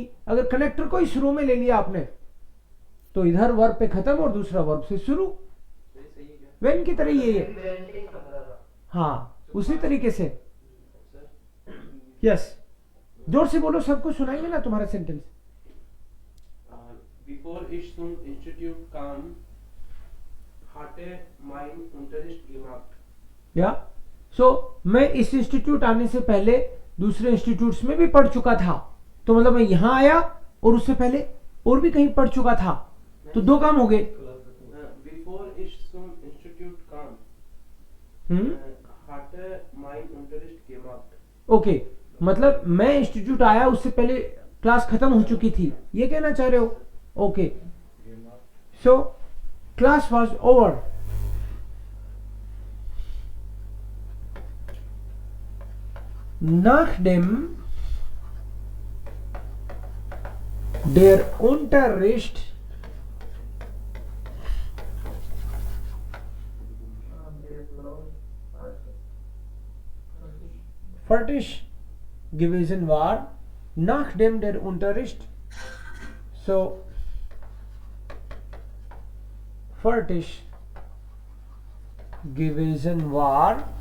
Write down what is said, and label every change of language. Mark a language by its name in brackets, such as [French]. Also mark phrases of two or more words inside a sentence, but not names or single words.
[Hindi] अगर कनेक्टर को ही शुरू में ले लिया आपने तो इधर वर्ब पे खत्म और दूसरा वर्ब से शुरू. व्हेन की तरह ये है. हाँ, उसी तरीके से. यस, जोर से बोलो, सबको सुनाएंगे ना तुम्हारा सेंटेंस. [German] Bevor ich zum Institut kam, hatte mein Unterricht gemacht. ja so [Hindi] मैं इस इंस्टीट्यूट आने से पहले दूसरे इंस्टीट्यूट्स में भी पढ़ चुका था. तो मतलब मैं यहां आया और उससे पहले और भी कहीं पढ़ चुका था. तो दो काम हो गए. [German] Bevor ich zum Institut kam, hatte mein Unterricht gemacht. [Hindi] ओके, मतलब मैं इंस्टीट्यूट आया उससे पहले क्लास खत्म हो चुकी थी, ये कहना चाह रहे हो. [English] okay, so class was over. [German] Nachdem der Unterricht fertig gewesen war, nachdem der Unterricht so fertig gewesen war,